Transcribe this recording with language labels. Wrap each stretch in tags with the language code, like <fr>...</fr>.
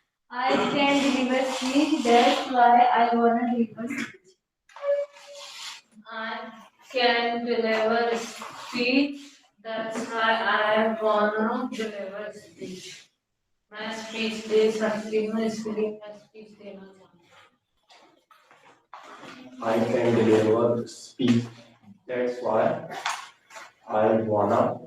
<en>I can deliver speech, that's why I wanna deliver speech. I can deliver speech, that's why I wanna deliver speech.</en> <hi>मैं speech दे सकती हूँ इसलिए मैं speech देना चाहती हूँ।</hi> <en>I can deliver speech, that's why I wanna</en>